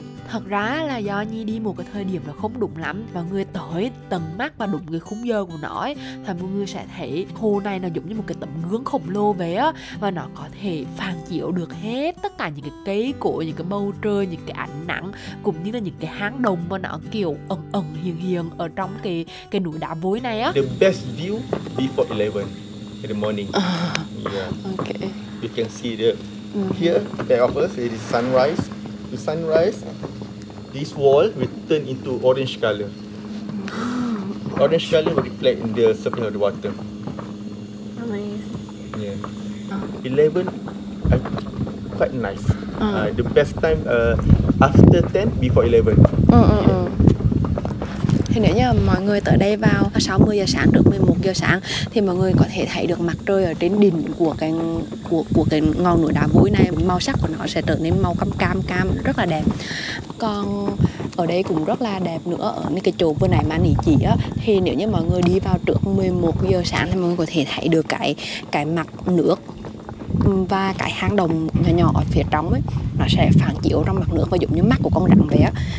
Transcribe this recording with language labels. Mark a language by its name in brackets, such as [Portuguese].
[Vietnamese] Thật ra là do Nhi đi một cái thời điểm nó không đúng lắm. Mọi người tới tận mắt và đúng cái khung giờ của nó ấy, thì mọi người sẽ thấy hồ này nó giống như một cái tấm gương khổng lồ vậy á. Và nó có thể phản chiếu được hết tất cả những cái cây cối, những cái bầu trời, những cái ánh nắng, cũng như là những cái hang động mà nó kiểu ẩn hiện ở trong cái núi đá vôi này á. [English] The best view before 11 in the morning. Yeah. Okay. You can see here back of us it is sunrise. The sunrise, this wall will turn into orange color. Orange color will reflect in the surface of the water. Amazing. Yeah. 11, quite nice. The best time after 10, before 11. [Vietnamese] Thì nếu như mọi người tới đây vào 60 giờ sáng trước 11 giờ sáng thì mọi người có thể thấy được mặt trời ở trên đỉnh của cái ngọn núi đá vôi này. Màu sắc của nó sẽ trở nên màu cam rất là đẹp. Còn ở đây cũng rất là đẹp nữa, ở cái chỗ vừa nãy mà anh chỉ á, thì nếu như mọi người đi vào trước 11 giờ sáng thì mọi người có thể thấy được cái mặt nước và cái hang động nhỏ ở phía trong ấy, nó sẽ phản chiếu trong mặt nước và giống như mắt của con rắn vậy á.